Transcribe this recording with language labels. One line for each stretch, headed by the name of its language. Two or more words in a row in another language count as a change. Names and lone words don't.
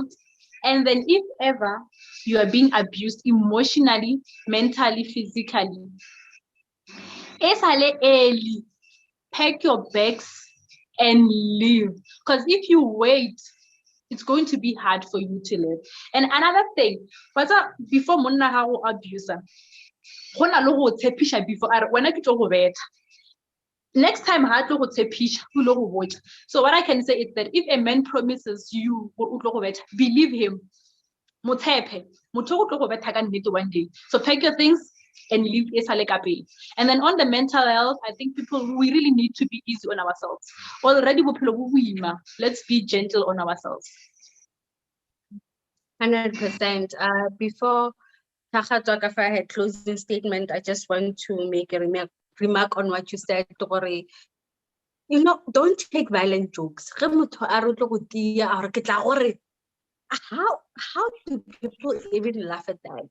English: And then if ever you are being abused emotionally, mentally, physically, early, pack your bags and leave. Because if you wait, it's going to be hard for you to live. And another thing,
Southern Sotho: before monna ha go abuser, go na le go tshepisha before wena ke tlo go betha. Next time ha tlo go tshepisha o lo go botsa.
English: So what I can say is that if a man promises you
Southern Sotho: o tlo go betha,
English: believe him.
Southern Sotho: Motshepe, motho o tlo go betha ka nnete
English: one day. So pack your things and leave
Southern Sotho: esale ka pele.
English: And then on the mental health, I think we really need to be easy on ourselves.
Southern Sotho: Already bophelo bo boima.
English: Let's be gentle on ourselves. 100%. Before Takatwa Kafa had closing statement, I just want to make a remark on what you said, Tore. You know, don't take violent jokes. How do people even laugh at that?